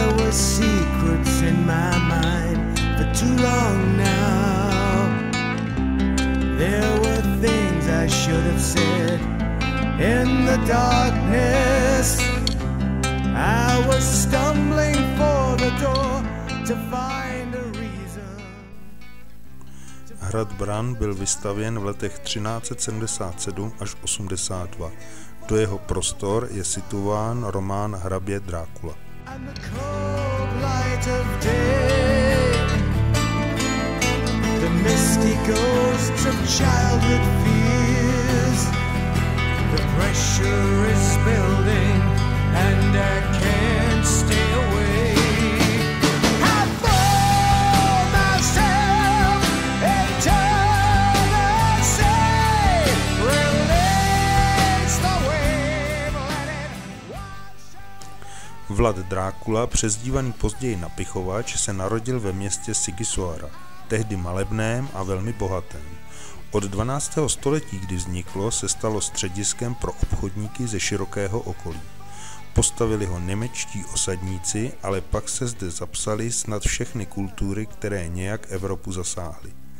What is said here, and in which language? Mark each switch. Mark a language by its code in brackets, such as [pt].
[en] Secrets in my mind for too long now. There were things I should have said in the darkness. I was stumbling for the door to find a reason. [cs] Hrad Bran byl vystavěn v letech 1377 až 82. Do jeho prostor je situován román Hrabě Drákula. [en] And the cold light of day, the misty ghosts of childhood fears, the pressure is building and I can't stay away. I throw myself into the sea, release the wave, let it wash. [cs] Vlad Drákula, přezdívaný později Napichovač, se narodil ve městě Sigisoara, tehdy malebném a velmi bohatém. Od 12. století, kdy vzniklo, se stalo střediskem pro obchodníky ze širokého okolí. Postavili ho němečtí osadníci, ale pak se zde zapsaly snad všechny kultury, které nějak Evropu zasáhly.